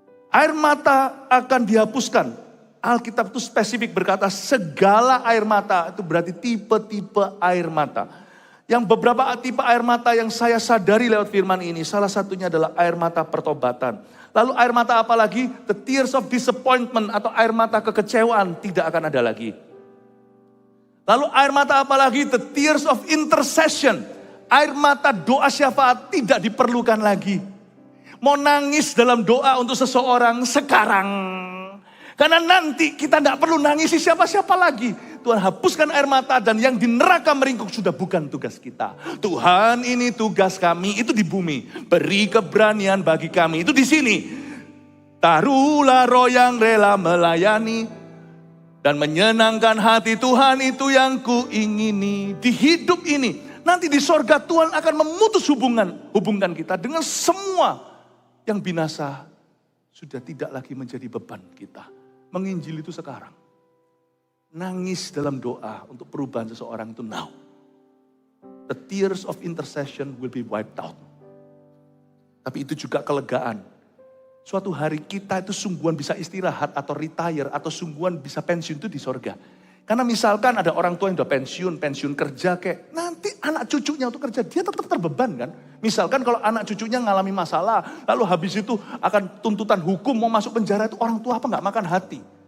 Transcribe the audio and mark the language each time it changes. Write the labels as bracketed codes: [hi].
[id] Air mata akan dihapuskan. Alkitab itu spesifik berkata segala air mata, itu berarti tipe-tipe air mata. Yang beberapa tipe air mata yang saya sadari lewat firman ini, salah satunya adalah air mata pertobatan. Lalu air mata apa lagi? [en] The tears of disappointment [id] atau air mata kekecewaan tidak akan ada lagi. Lalu air mata apa lagi? [en] The tears of intercession. [id] Air mata doa syafaat tidak diperlukan lagi. Mau nangis dalam doa untuk seseorang sekarang. Karena nanti kita tidak perlu nangisi siapa-siapa lagi. Tuhan hapuskan air mata dan yang di neraka meringkuk sudah bukan tugas kita. Tuhan ini tugas kami, itu di bumi. Beri keberanian bagi kami, itu di sini. Taruhlah roh yang rela melayani dan menyenangkan hati Tuhan itu yang kuingini. Di hidup ini, nanti di sorga Tuhan akan memutus hubungan kita dengan semua yang binasa sudah tidak lagi menjadi beban kita. Menginjil itu sekarang. Nangis dalam doa untuk perubahan seseorang itu now. [en] The tears of intercession will be wiped out. [id] Tapi itu juga kelegaan. Suatu hari kita itu sungguhan bisa istirahat atau retire atau sungguhan bisa pensiun itu di sorga. Karena misalkan ada orang tua yang udah pensiun kerja kayak nanti anak cucunya untuk kerja dia tetap terbeban kan. Misalkan kalau anak cucunya ngalami masalah lalu habis itu akan tuntutan hukum mau masuk penjara itu orang tua apa nggak makan hati.